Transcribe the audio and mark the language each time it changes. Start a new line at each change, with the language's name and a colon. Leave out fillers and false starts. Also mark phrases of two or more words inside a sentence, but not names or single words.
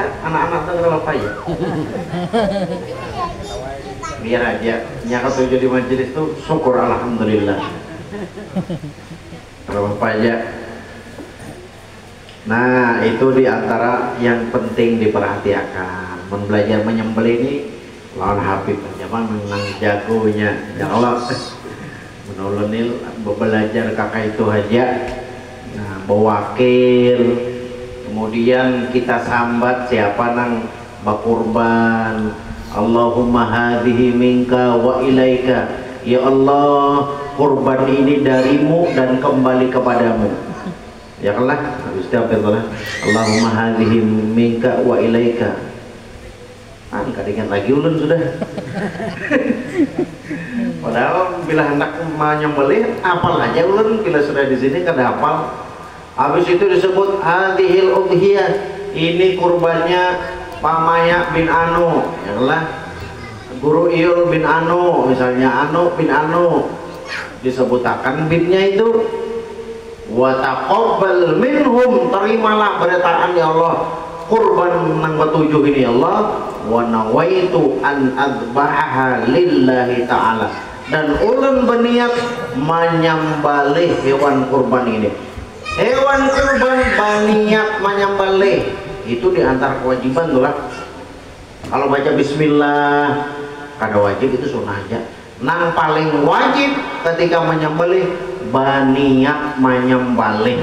Banjar: Anak-anak tuh karena apa ya? Biar aja nyaka tujuh di majelis tuh syukur alhamdulillah. Karena apa aja. Nah itu diantara yang penting diperhatikan. Belajar menyembelih ini lawan Habib zaman menang jagonya
Arabic: يا الله.
Banjar: Menolonil belajar kakak itu aja. Nah bawakil, kemudian kita sambat siapa nang bakurban.
Arabic: اللهم هذه منك وإليك, يا الله
Banjar: kurban ini darimu dan kembali kepadamu
Arabic: يا الله.
Banjar: Habis itu apa itu?
Arabic: اللهم هذه منك وإليك.
Banjar: Kadang lagi ulun sudah. Padahal bila hendak menyembelih apal aja ulun, bila sudah di sini kada hafal. Habis itu disebut
Arabic: هذه الأضحية,
Banjar: ini kurbannya Pamaya bin Anu, ya lah. Guru Iul bin Anu, misalnya Anu bin Anu, disebutakan binnya itu.
Arabic: وتقبل منهم,
Banjar: terimalah beritaan
Arabic: يا الله
Banjar: kurban nang ketujuh ini
Arabic: يا الله. ونويت أن أذبح لله تعالى,
Banjar: dan ulun berniat menyembelih hewan kurban ini. Hewan kurban berniat menyembelih itu diantara kewajiban tuh lah. Kalau baca bismillah kada wajib, itu sunnah aja. Nang paling wajib ketika menyembelih baniat menyembelih.